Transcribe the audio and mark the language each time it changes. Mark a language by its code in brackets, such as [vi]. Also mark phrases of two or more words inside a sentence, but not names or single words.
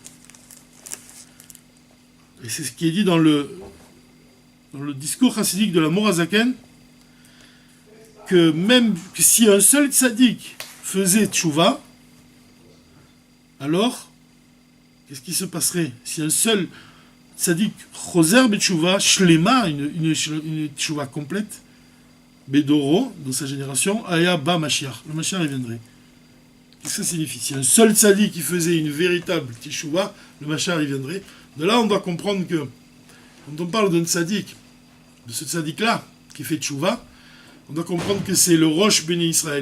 [fr] Et c'est ce qui est dit dans le discours chassidique de la Morazaken, que même si un seul tzaddik faisait tchouva, alors, qu'est-ce qui se passerait? Si un seul [he] צדיק חוזר בתשובה שלמה, [fr] une tchouva complète, bedoro, dans sa génération, [he] היה בא משיח, [fr] le Mashiach viendrait. Qu'est-ce que ça signifie? Si un seul tzaddik qui faisait une véritable tchouva, le Mashiach viendrait. De là, on doit comprendre que, quand on parle d'un tzaddik, de ce tzaddik-là, qui fait tchouva, on doit comprendre que c'est le [he] ראש בני ישראל.